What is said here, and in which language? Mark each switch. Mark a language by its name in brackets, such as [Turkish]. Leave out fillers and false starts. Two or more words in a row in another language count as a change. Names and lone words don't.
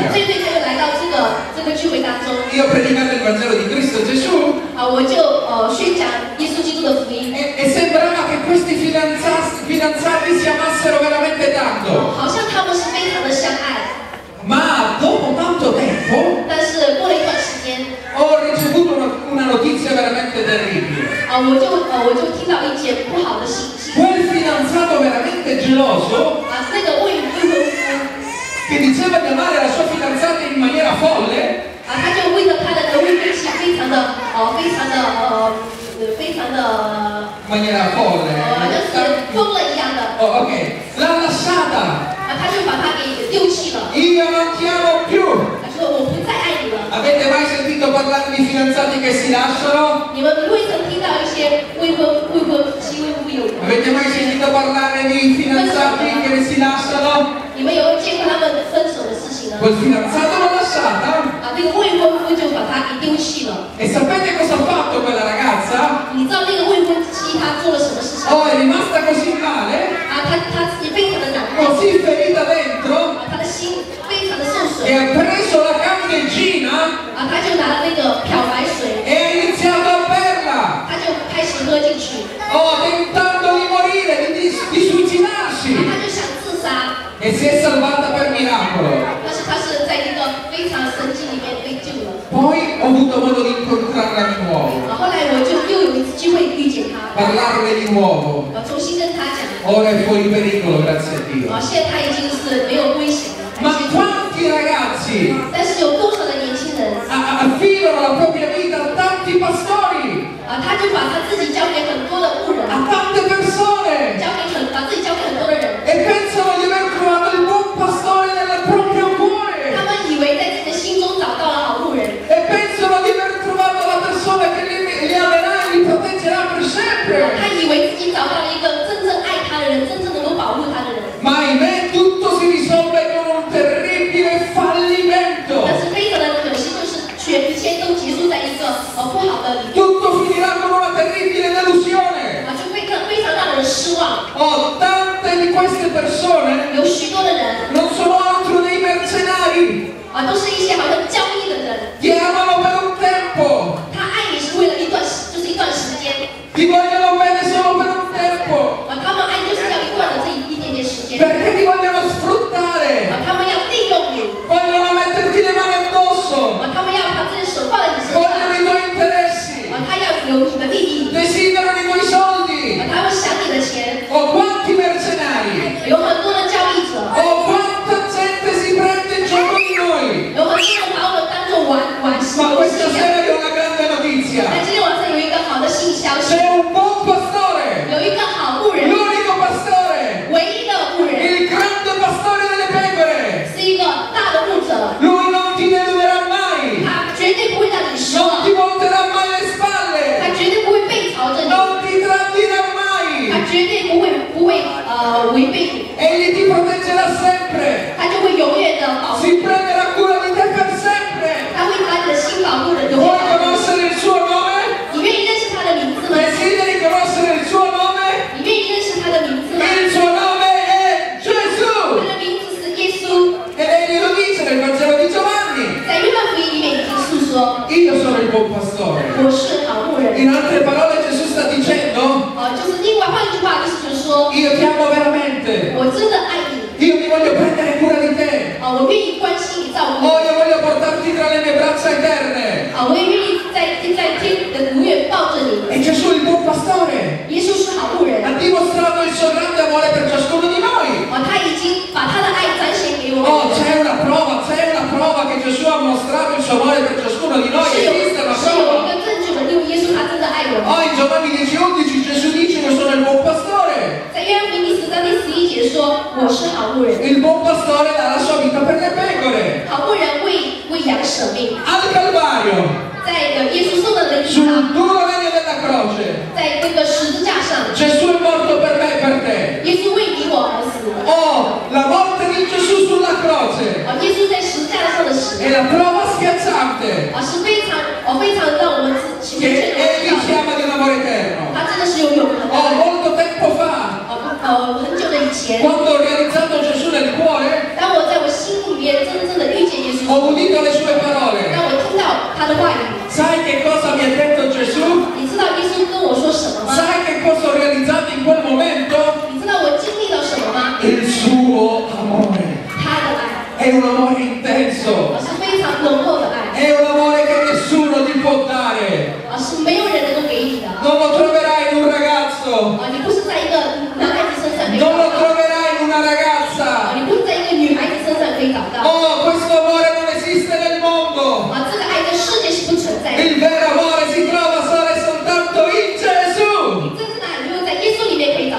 [Chinese] 这对他就来到这个聚会当中， [Italian] Io ho predicato il Vangelo di Cristo Gesù [Chinese] 我就宣讲耶稣基督的福音， [Italian] e sembrava che questi fidanzati si amassero veramente tanto. [Chinese] 好像他们是非常的相爱。 [Italian] Ma dopo tanto tempo [Chinese] 但是过了一段时间， [Italian] ho ricevuto una notizia veramente terribile. [Chinese] 我就听到一件不好的信息， [Italian] Quel fidanzato veramente geloso [Chinese] 那个未婚夫。 [Italian] che diceva di amare la sua fidanzata in maniera folle [Chinese] 他就为了他的未婚妻非常的 [Italian] in maniera folle [Chinese] 好像是疯了一样的， [Italian] oh, ok, l'ha lasciata. [Chinese] 他就把他给丢弃了， [Italian] Io non ti amo più. [Chinese] 他说我不再爱你了。 [Italian] Avete mai sentito parlare di fidanzati che si lasciano? [Chinese] 你们未曾听到一些未婚妻、未婚夫有？ [Italian] Avete mai sentito parlare di fidanzati che si lasciano? [Chinese] 你们有见过他们分手的事情呢？ [Italian] Quel fidanzato l'ha lasciata [Chinese] 那个未婚夫就把他给丢弃了。 [Italian] e sapete cosa ha fatto quella ragazza? [Chinese] 你知道那个未婚妻她做了什么事情？ [Italian] Oh, è rimasta così male, [Chinese] 她自己非常的难过， [Italian] così ferita dentro [Chinese] 她的心非常的受 [Italian] e [Chinese] 损， [Italian] ha preso la candeggina [Chinese] 她就拿了那个漂白水， [Italian] e ha iniziato a berla. [Chinese] 她就开始喝进去， [Italian] Oh, tentando di morire, di suicidarsi. [Chinese] 她就想自杀。 [Italian] E si è salvata per miracolo. [Chinese] 但是他是在一个非常神迹里面被救了。 [Italian] Poi ho avuto modo di incontrarla di nuovo, [Chinese] 后来我就又有一次机会遇见他， [Italian] parlarle di nuovo. [Chinese] 重新跟他讲， [Italian] Ora è fuori pericolo, grazie a Dio. [Chinese] 现在他已经是没有危险了。 [Italian] Ma quanti ragazzi [Chinese] 但是有多少的年轻人 [Italian] affidano la propria vita a tanti pastori, [Chinese] 他就把他自己交给很多的牧人， [Italian] a tante persone [Chinese] 把自己交给很多的人， [Italian] e pensano di aver trovato il buon pastore nel proprio cuore [Chinese] 他们以为在自己的心中找到了好牧人， [Italian] e pensano sempre. [Chinese] 他以为自己找到了一个真正爱他的人，真正能够保护他的人。 [Italian] Ma ahimè tutto si risolve con un terribile fallimento. [Chinese] 但是非常的可惜，就是一切都结束在一个不好的里面， [Italian] Tutto finirà con una terribile delusione. [Chinese] 就非常让人失望。 [Italian] Oh, tante di queste persone [Chinese] 有许多的人 [Italian] non sono altro dei mercenari. [Chinese] 都是一些好像交易的人， [Italian] Ti amano per un tempo. [Chinese] 他爱你是为了一段时间， [Italian] Ti vogliono bene solo per un tempo. [Chinese] 他们爱就是要一段的这一点点时间， [Italian] Perché ti vogliono sfruttare. [Chinese] 他们要利用你， [Italian] Vogliono metterti le mani addosso. [Chinese] 他们要把自己的手放在你身上， [Italian] Vogliono i tuoi interessi. [Chinese] 他要有你的利益， [Italian] Desiderano i tuoi soldi. [Chinese] 他们想你的钱， [Italian] Oh, quanti mercenari. [Chinese] 有很多的交易者， [Italian] Oh, quanta gente si prende gioco di noi. [Chinese] 有很多人把我们当作玩戏 [Italian] Ma [Chinese] 游 [Italian] questa [Chinese] 戏。 [Italian] sera vi ho una grande notizia. [Chinese] 但今天晚上有一个好的新消息， [Italian] C'è un buon pastore. [Chinese] 有一个好牧人， [Italian] L'unico pastore. [Chinese] 唯一的牧人， [Italian] Il grande pastore delle pecore. [Chinese] 是一个大的牧者， [Italian] Lui non ti deluderà mai. [Chinese] 他绝对不会让你失 [Italian] Non [Chinese] 望， [Italian] ti volterà mai le spalle. [Chinese] 他绝对不会背朝着你， [Italian] Non ti tradirà [Chinese] 他 [Italian] mai. [Chinese] 绝对不会违背你， [Italian] Egli ti proteggerà sempre. [Chinese] 他就会永远的保护 [Italian] Si [Chinese] 你， [Italian] prenderà cura di te per sempre. [Chinese] 他会把你的心保护的永 [Italian] Vuoi [Chinese] 远。 [Italian] conoscere il suo nome? [Chinese] 你愿意认识他的名字吗？ [Italian] Desideri conoscere il suo nome? [Chinese] 你愿意认识他的名字吗？ [Italian] Il suo nome è [Chinese] 他 Gesù. 的名字是耶稣， [Italian] E egli lo dice nel Vangelo di Giovanni. [Chinese] 在约翰福音里面已经诉说， [Italian] Io sono il buon pastore. [Chinese] 我是好牧人。 [Italian] In altre parole Gesù sta dicendo, [Chinese] 就是另外换一句话，意思就是说， [Italian] io ti amo veramente. [Chinese] 我真的爱你， [Italian] Io mi voglio prendere cura di te. [Chinese] 我愿意关心你、照顾 Oh, 你， [Italian] io voglio portarti tra le mie braccia eterne. [Chinese] 我也愿意在天的永远抱着你。 [Italian] E Gesù è il buon pastore. [Chinese] 耶稣是好牧人， [Italian] Ha dimostrato il suo grande amore per ciascuno di noi. [Chinese] 他已经把他的爱展现给我 Oh, 们。 [Italian] c'è una prova che Gesù ha mostrato il suo amore per ciascuno di noi. [Chinese] 是有 [Italian] Esiste una [Chinese] 是有 [Italian] prova. [Chinese] 一个证据的，因为耶稣他真的爱我们。 [Italian] Oh, in Giovanni 10:11 Gesù dice io sono il buon pastore. [Chinese] 在约翰福音第10章第11节说：“我是好牧人， [Italian] Il buon pastore dà la sua vita per le pecore. [Chinese] 好牧人为羊舍命。 [Italian] Al Calvario, ” [Chinese] 在耶稣受的人 [Italian] sul [Chinese] 上， [Italian] duro legno della croce, [Chinese] 在那个十字架上， [Italian] Gesù è morto per me e per te. [Chinese] 耶稣为你我而死。 [Italian] Oh, la morte di Gesù sulla croce [Chinese] 耶稣在十字架上的死， [Italian] è la prova schiacciante [Chinese] 是非常让我们明 [Italian] che [Chinese] 确的 [Italian] Egli [Chinese] 知 [Italian] ci [Chinese] 道， [Italian] ama di un amore eterno. [Chinese] 他真的是有永恒的 Oh, 爱。 [Italian] molto tempo fa, [Chinese] 很久的以前， [Italian] quando ho realizzato Gesù nel cuore, [Chinese] 当我在我心里面真正的遇见耶稣， [Italian] ho udito le sue parole. [Chinese] 当我听到他的话语， [Italian] Sai che cosa mi ha detto Gesù? [Chinese] 你知道耶稣跟我说什么吗？ [Italian] Sai che cosa ho realizzato in quel momento? [Chinese] 你知道我经历了什么吗？ [Italian] Il suo amore. [Chinese] 他的爱， [Italian] È un amore intenso. [Chinese] 是非常浓厚的爱， [Italian] È un amore che nessuno ti può dare. [Chinese] 是没有人能够给你的。 [Italian] Non lo troverai in un ragazzo. [Chinese] 你不是在一个男孩子身上可以 [Italian] Non [Chinese] 找 [Italian] lo [Chinese] 到， [Italian] troverai in una ragazza. [Chinese] 你不是在一个女孩子身上可以找到。 [Italian] Oh, questo amore non esiste nel mondo. [Chinese] 这个爱在世界是不存在的。 [Italian] Il vero amore si trova solo e soltanto in Gesù. [Chinese] 真正的爱只有在耶稣里面可以找到。